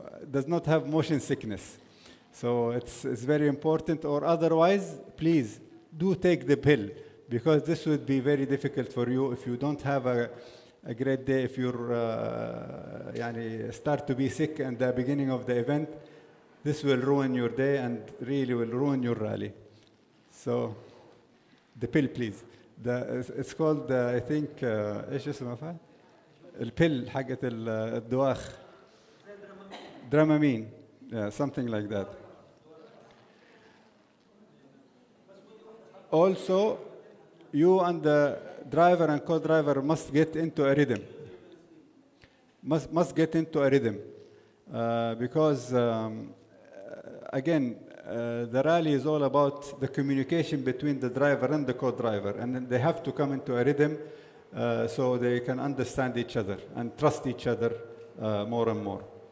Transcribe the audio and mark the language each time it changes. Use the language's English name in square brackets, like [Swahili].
[English] does not have motion sickness, so it's very important, or otherwise please do take the pill, because this would be very difficult for you if you don't have a great day. If you're يعني start to be sick at the beginning of the event, this will ruin your day and really will ruin your rally. So the pill please. It's called I think [Arabic] ايش اسمه فهد؟ البيل حقت الدواخ. [English] Dramamine. Yeah, something like that. Also, you and the driver and co-driver must get into a rhythm. Must get into a rhythm, because again, the rally is all about the communication between the driver and the co-driver, and then they have to come into a rhythm so they can understand each other and trust each other more and more.